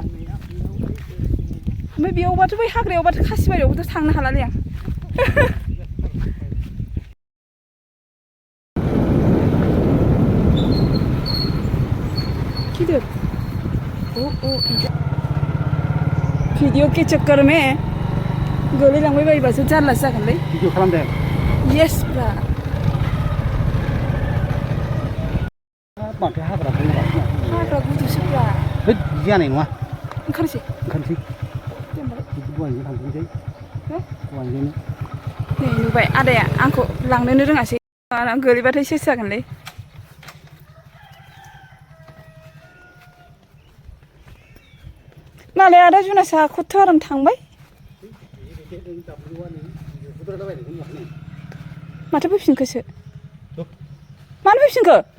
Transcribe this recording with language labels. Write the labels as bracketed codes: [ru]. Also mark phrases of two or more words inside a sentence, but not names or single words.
[brx] ओमफ्राय बेयावबाथ' बै हाग्रायावबाथ' खासिबारियावबोथ' थांनो हालालै आं [hi] किधर ओ भिडिअ के चक्कर में [brx] गोलैलांबाय बायोबासो जारलासो जागोनलै भिडिअ खालामदों [en] yes bra [brx] माथो हाग्रा गुदुसोब्रा है जानाय नङा ओंखारसै दहायनो थांफिनसै दहायनो नै नुबाय आदाया आंखौ लांनोनो रोङासै गोलैबाथाय सेस जागोनलै मालाय आदा जुनासा खथ' आराम थांबाय माथो फैफिनखोसो मानो फैफिनखो